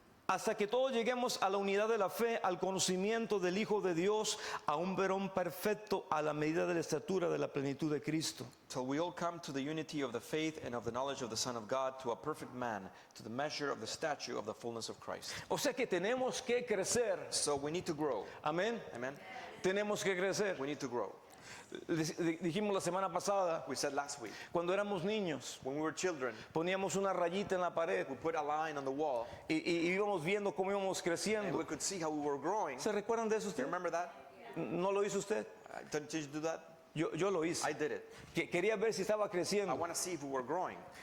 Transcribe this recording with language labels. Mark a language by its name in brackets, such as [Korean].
[Spanish] hasta que todos lleguemos a la unidad de la fe, al conocimiento del Hijo de Dios, a un varón perfecto, a la medida de la estatura de la plenitud de Cristo. [English] Till we all come to the unity of the faith and of the knowledge of the Son of God, to a perfect man, to the measure of the stature of the fullness of Christ. [Spanish] O sea que tenemos que crecer. [English] So we need to grow. [Spanish] Amén. [English] Amen. [Spanish] Tenemos que crecer. [English] We need to grow. [Spanish] Dijimos la semana pasada, [English] We said last week, [Spanish] cuando éramos niños, [English] when we were children, [Spanish] poníamos una rayita en la pared [English] we put a line on the wall [Spanish] y íbamos viendo cómo íbamos [English] and [Spanish] creciendo. [English] we could see how we were growing. [Spanish] ¿Se recuerdan de eso usted? [English] remember that? [Spanish] ¿No lo hizo usted? [English] Did you do that? [Spanish] Yo lo hice. [English] I did it. [Spanish] Quería ver si estaba [English] I [Spanish] creciendo. [English] want to see if we were growing.